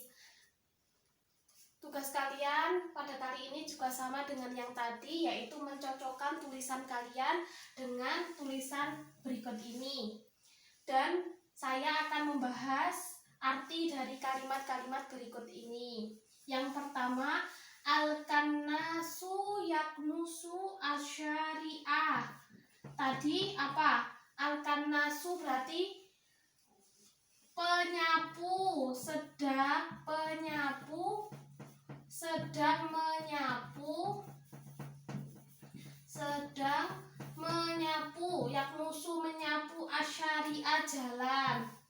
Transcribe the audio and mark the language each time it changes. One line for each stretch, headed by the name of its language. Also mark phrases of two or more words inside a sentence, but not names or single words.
Indonesian: Tugas kalian pada kali ini juga sama dengan yang tadi, yaitu mencocokkan tulisan kalian dengan tulisan berikut ini. Dan saya akan membahas arti dari kalimat-kalimat berikut ini. Yang pertama,
Arabic: الكناس يكنس الشارع.
Indonesian: Tadi apa? Al-kannasu berarti penyapu, sedang menyapu, yaknusu menyapu, asyari'a jalan.